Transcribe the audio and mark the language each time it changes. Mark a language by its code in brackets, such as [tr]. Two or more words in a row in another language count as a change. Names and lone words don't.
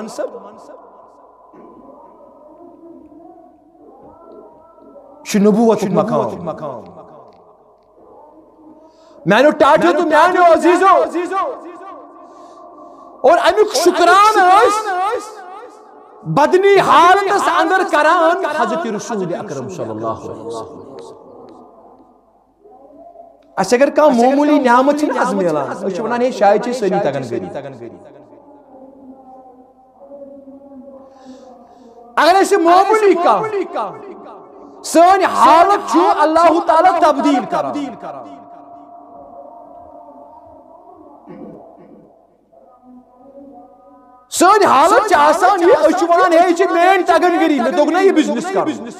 [ks] چھُ نبوتُک مقام میانیو ٹاٹھیو تہٕ میانیو عزیزو اور امیُک شُکران ٲسۍ بدنی حالتس اندر کران حضرت رسول اکرم [ar] صلی اللہ علیہ وسلم [ks] اس اگر کانٛہہ معموٗلی نعمت چھِ نہٕ حظ میلان أسۍ چھِ ونان ہے شاید چھِ سٲری تگان گٔری اگر أسۍ معموٗلی کانٛہہ سٲنۍ حالت چھُ اللہ تعالیٰ تبدیل کران سٲنۍ حالت چھِ آسان یہِ أسۍ چھِ ونان ہے یہِ چھِ میٲنۍ تگان گٔری مےٚ توٚگ نا یہِ بِزنس کرُن